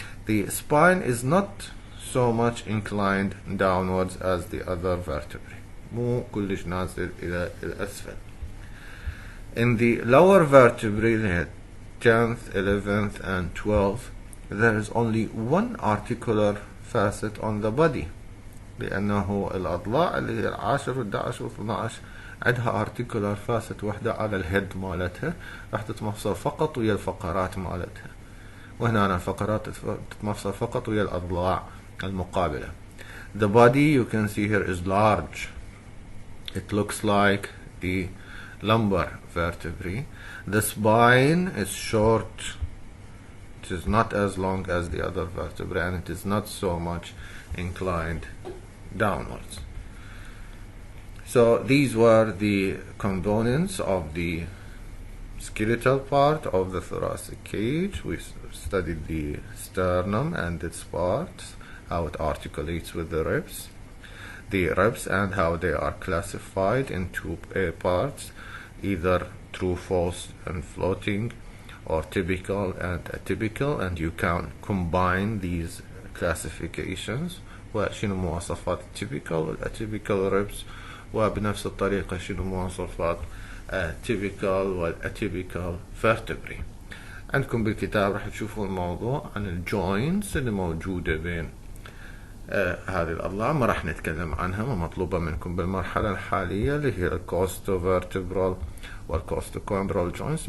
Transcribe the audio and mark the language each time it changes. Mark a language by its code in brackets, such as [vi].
[en] The spine is not so much inclined downwards as the other vertebrae. [ar] مو كلش نازل إلى الأسفل. [en] In the lower vertebrae, 10th, 11th and 12th, there is only one articular facet on the body. [ar] لأنه الأضلاع اللي هي 10 و11 و12 عندها articular facet واحدة على الهيد مالتها راح تتمفصل فقط ويا الفقرات مالتها. وهنا الفقرات تتمفصل فقط ويا الأضلاع المقابلة. [en] The body you can see here is large. It looks like the lumbar vertebrae. The spine is short. It is not as long as the other vertebrae and it is not so much inclined downwards. So these were the components of the skeletal part of the thoracic cage. We studied the sternum and its parts, how it articulates with the ribs and how they are classified into parts, either true, false and floating, or typical and atypical, and you can combine these classifications. [ar] وشنو مواصفات typical والatypical ribs، وبنفس الطريقة شنو مواصفات typical والatypical vertebrae. عندكم بالكتاب راح تشوفوا الموضوع عن الجوينتس اللي موجودة بين هذه الأضلاع، ما راح نتكلم عنها، ومطلوبة منكم بالمرحلة الحالية اللي هي الكوستوفرتبرال والكوستوكوندرال جوينتس.